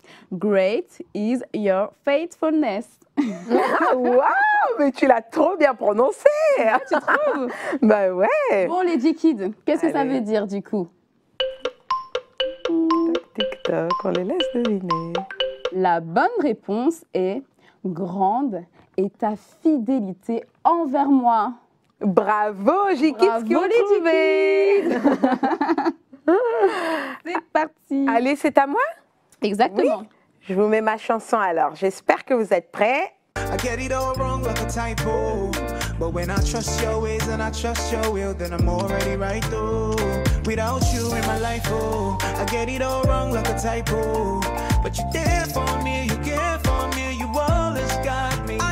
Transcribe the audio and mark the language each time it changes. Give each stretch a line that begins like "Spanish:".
English: Great is your faithfulness.
French: Waouh, mais tu l'as trop bien prononcé. Tu trouves? Bah ouais. Bon, les J-Kids, qu'est-ce que ça Allez. veut dire du coup? Tic-toc, on les laisse deviner. La bonne réponse est grande est ta fidélité envers moi. Bravo, J-Kids qui ont Bravo, les trouvé. C'est parti. Allez, c'est à moi? Exactement. Je vous mets ma chanson alors. J'espère que vous êtes prêts.
English: I get it all wrong like a typo. But when I trust your ways and I trust your will, then I'm already right though. Without you in my life, oh, I get it all wrong like a typo. But you're there for me, you care for me, you always got me.